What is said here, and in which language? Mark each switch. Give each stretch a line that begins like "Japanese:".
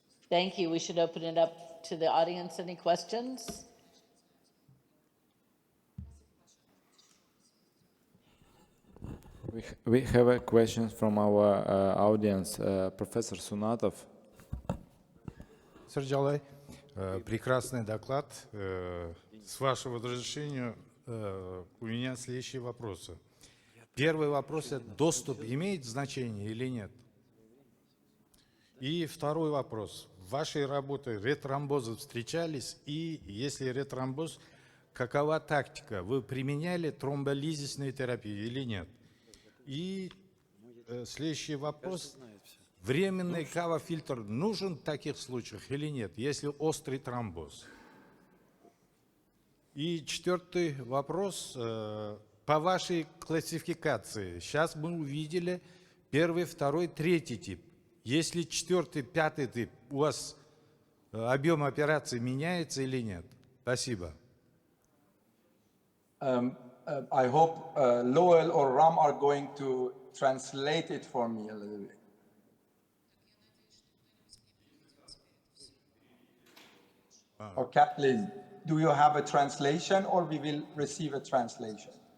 English: Thank you. We should open it up to the audience. Any questions? We have a question from our audience, Professor Sunatov.
Russian: Сэр Джалай, прекрасный доклад. С вашего разрешения у меня следующие вопросы. Первый вопрос – это доступ имеет значение или нет? И второй вопрос. В вашей работе ретромбозы встречались? И если ретромбоз, какова тактика? Вы применяли тромболизисную терапию или нет? И следующий вопрос. Временный кава-фильтр нужен в таких случаях или нет, если острый тромбоз? И четвертый вопрос. По вашей классификации, сейчас мы увидели первый, второй, третий тип. Если четвертый, пятый тип, у вас объем операции меняется или нет? Спасибо.
English: I hope Lowell or Ram are going to translate it for me a little bit. Or Kathleen, do you have a translation or we will receive a translation?